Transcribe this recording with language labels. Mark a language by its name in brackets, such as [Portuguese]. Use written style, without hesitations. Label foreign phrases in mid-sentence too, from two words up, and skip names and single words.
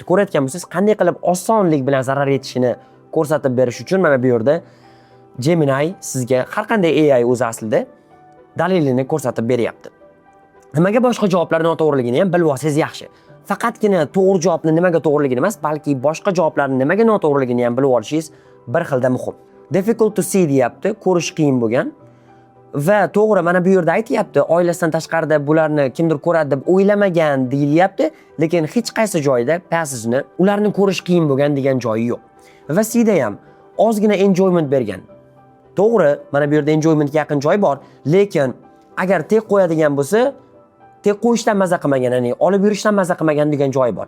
[Uzbek] Ko'rayotgan bo'lsangiz, qanday qilib osonlik bilan zarar yetishini ko'rsatib berish uchun mana bu yerda Gemini sizga har qanday AI o'zi aslida dalilini ko'rsatib beryapti. Nimaga boshqa javoblar noto'g'riligini ham bilib olsangiz yaxshi. Faqatgina to'g'ri javobni nimaga to'g'riligini emas, balki boshqa javoblarni nimaga noto'g'riligini ham bilib olishingiz bir xilda muhim. [English] Difficult to see [Uzbek] deyapti, ko'rish qiyin bo'lgan. Va to'g'ri, mana bu yerda aytayapti, oilasidan tashqarida bularni kimdir ko'radi deb o'ylamagan deyilyapti, lekin hech qaysi joyda passageni ularni ko'rish qiyin bo'lgan degan joyi yo'q. Va C-da ham ozgina enjoyment bergan. To'g'ri, mana bu yerda enjoymentga yaqin joy bor, lekin agar tek qo'yadigan bo'lsa, tek qo'yishdan maza qilmagan, ya'ni olib yurishdan maza qilmagan degan joyi bor.